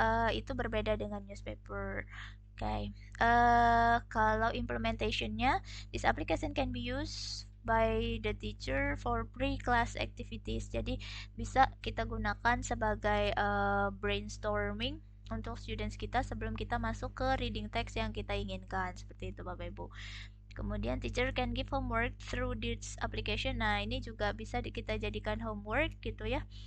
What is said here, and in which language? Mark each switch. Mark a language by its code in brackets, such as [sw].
[id] itu berbeda dengan newspaper. [en] Okay. [id] Kalau implementationnya, [en] this application can be used by the teacher for pre-class activities. [id] Jadi bisa kita gunakan sebagai brainstorming untuk students kita sebelum kita masuk ke reading text yang kita inginkan. Seperti itu Bapak Ibu. Kemudian [en] teacher can give homework through this application. [id] Nah, ini juga bisa kita jadikan homework gitu ya.